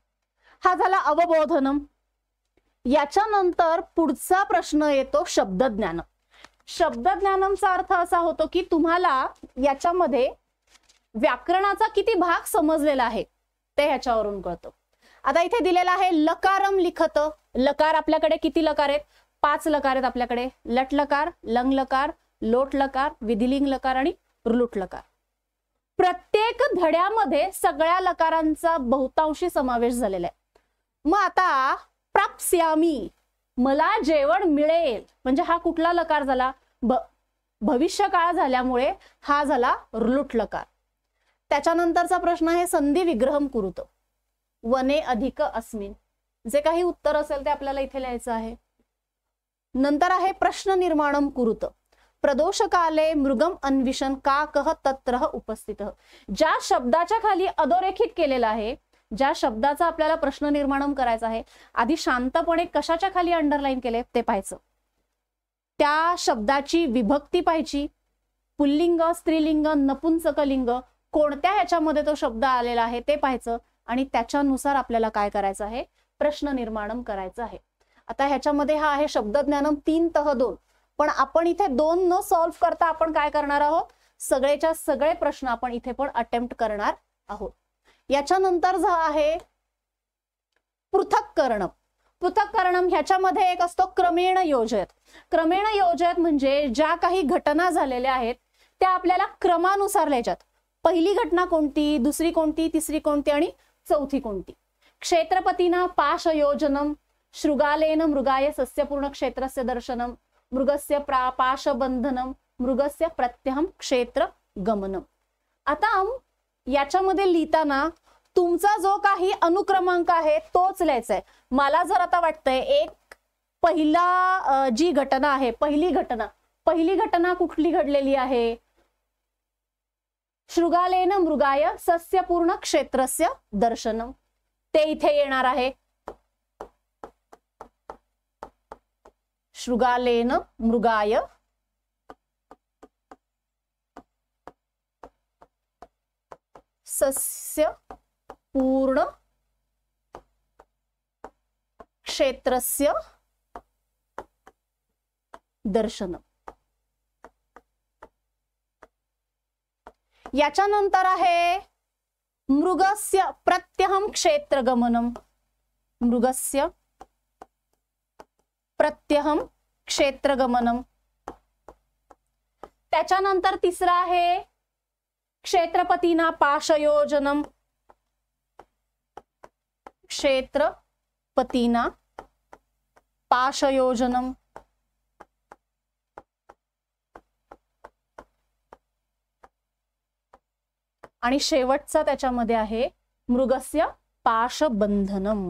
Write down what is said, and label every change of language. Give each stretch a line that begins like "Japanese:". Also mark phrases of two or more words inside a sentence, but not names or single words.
Marathi: हा झाला अवबोधनम. याच्यानंतर पुढचा प्रश्न येतो शब्दज्ञान. शब्दज्ञानमचा अर्थ असा होतो की तुम्हाला याच्यामध्ये व्याकरणाचा किती भाग समजलेला आहे ते ह्याच्यावरून कळतं. आता इथे दिलेला आहे लकारम लिखत. लकार आपल्याकडे किती लकार आहेत, 5 लकार आहेत आपल्याकडे. लट लकार, लंग लकार, लोट लकार, विधिलिंग लकार आणि रुलुट लकार. प्रत्येक धड्यामध्ये सगळ्या लकारांचा बहुतांशी समावेश झालेला आहे. मग आता प्राप्स्यामी, मला जेवण मिळेल, म्हणजे हा कुठला लकार झाला, भविष्य काळ झाल्यामुळे हा झाला रुलुट लकार. त्याच्यानंतरचा प्रश्न आहे
Sanskrit: संधी विग्रहम कुरुत. वने अधिक अस्मिन,
Marathi: जे काही उत्तर असेल ते आपल्याला इथे लिहायचं आहे. नंतर आहे
Sanskrit: प्रश्न निर्माणम कुरुत. प्रदोषकाले मृगम अन्विषण का कह तत्र उपस्थित.
Marathi: ज्या शब्दाच्या खाली अधोरेखित केलेलं आहे, ज्या शब्दाचा आपल्याला प्रश्न निर्माण करायचा आहे, आधी शांतपणे कशाच्या खाली अंडरलाईन केले ते पाहायचं. त्या शब्दाची विभक्ती पाहायची, पुल्लिंग, स्त्रीलिंग, नपुंसकलिंग, कोणत्या ह्याच्यामध्ये तो शब्द आलेला आहे ते पाहायचं आणि त्याच्यानुसार आपल्याला काय करायचं आहे, प्रश्न निर्माणम करायचा आहे. आता ह्याच्यामध्ये हा आहे शब्दज्ञानम 3 तह 2, पण आपण इथे 2 न सॉल्व्ह करता आपण काय करणार आहोत, सगळेच्या सगळे प्रश्न आपण इथे पण अटेम्प्ट करणार आहोत. याच्यानंतर जो आहे पृथक्करणम. पृथक्करणम ह्याच्यामध्ये एक असतो
Sanskrit: क्रमेण योजयत. क्रमेण योजयत
Marathi: म्हणजे ज्या काही घटना झालेल्या आहेत त्या आपल्याला क्रमानुसार लिहायच्यात. पहिली घटना कोणती, दुसरी कोणती, तिसरी कोणती आणि चौथी कोणती.
Sanskrit: क्षेत्रपतीना पाशयोजनम, शृगालेन मृगाय सस्यपूर्ण क्षेत्रस्य दर्शनम, मृगस्य पाशबंधनम, मृगस्य प्रत्यहम क्षेत्र गमनम.
Marathi: आता याच्यामध्ये लिहिताना तुमचा जो काही अनुक्रमांक आहे तोच लिहायचा आहे. मला जर आता वाटतंय एक पहिला जी घटना आहे, पहिली घटना कुठली घडलेली आहे,
Sanskrit: शृगालेन मृगाय सस्यपूर्ण क्षेत्रस्य दर्शनम,
Marathi: ते इथे येणार आहे.
Sanskrit: शृगालेन मृगाय सस्य पूर्ण क्षेत्रस्य दर्शनम.
Marathi: याच्यानंतर आहे
Sanskrit: मृगस्य प्रत्यहम क्षेत्रगमनम, मृगस्य प्रत्यहम क्षेत्रगमनम.
Marathi: त्याच्यानंतर तिसरा आहे
Sanskrit: क्षेत्रपतीना पाशयोजनम, क्षेत्रपतीना पाशयोजनम.
Marathi: आणि शेवटचा त्याच्यामध्ये आहे
Sanskrit: मृगस्य पाशबंधनम.